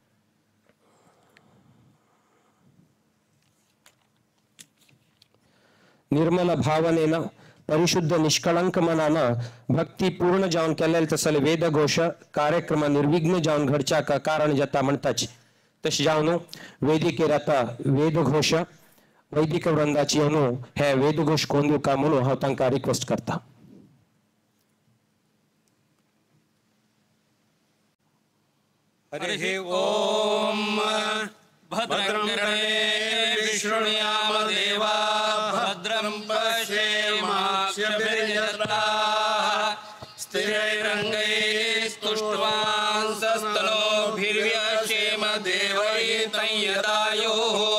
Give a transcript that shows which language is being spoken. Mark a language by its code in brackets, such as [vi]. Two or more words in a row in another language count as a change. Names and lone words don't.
[kok] निर्मल भावनेन परिशुद्ध निष्कळंक मनानं भक्ती पूर्ण जावन केलेले तसले वेदघोष कार्यक्रम निर्विघ्न जावन घडच्या कारण जाता म्हणताच तशें जावन वेदिकेर आता वेदघोष वैदिक वृंदाची अनु हे वेदघोष कोण दिवका म्हणून हांव तांकां रिक्वेस्ट करता। [sa] हरिः ओम भद्रं कर्णे विष्णुयाम देवा भद्रं पश्येमाक्षभिर्यजत्राः स्थिरैरङ्गैस्तुष्ट्वांसस्तनोभिर्व्यशेम देवैतं यदायुः।